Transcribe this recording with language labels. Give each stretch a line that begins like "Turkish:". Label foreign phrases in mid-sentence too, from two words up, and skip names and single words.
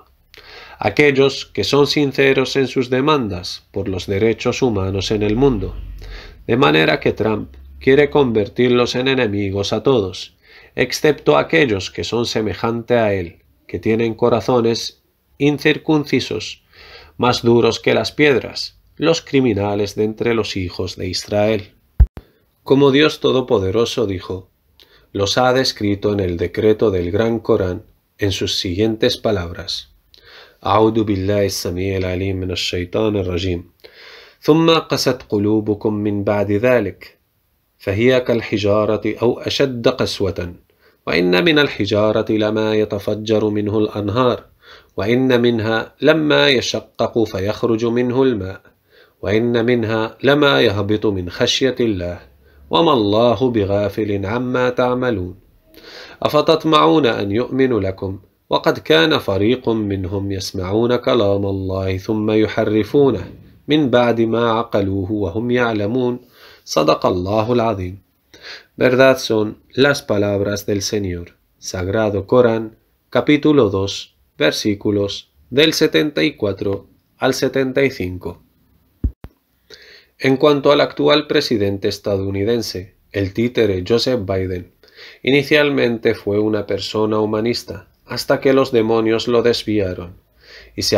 Spanish: Aquellos que son sinceros en sus demandas por los derechos humanos en el mundo, de manera que Trump quiere convertirlos en enemigos a todos, excepto aquellos que son semejante a él, que tienen corazones incircuncisos, más duros que las piedras, los criminales de entre los hijos de Israel. Como Dios Todopoderoso dijo, los ha descrito en el decreto del Gran Corán en sus siguientes palabras:
Arabic: أعوذ بالله السميع العليم من الشيطان الرجيم ثم قست قلوبكم من بعد ذلك فهي كالحجارة أو أشد قسوة وإن من الحجارة لما يتفجر منه الأنهار وإن منها لما يشقق فيخرج منه الماء وإن منها لما يهبط من خشية الله وما الله بغافل عما تعملون أفتطمعون أن يؤمنوا لكم وقد كان فريق منهم يسمعون كلام الله ثم يحرفونه من بعد ما عقلوه وهم يعلمون صدق الله العظيم.
Spanish: Verdad son las palabras del Señor. Sagrado Corán, capítulo 2, versículos del 74 al 75. En cuanto al actual presidente estadounidense, el títere Joseph Biden, inicialmente fue una persona humanista, hasta que los demonios lo desviaron y se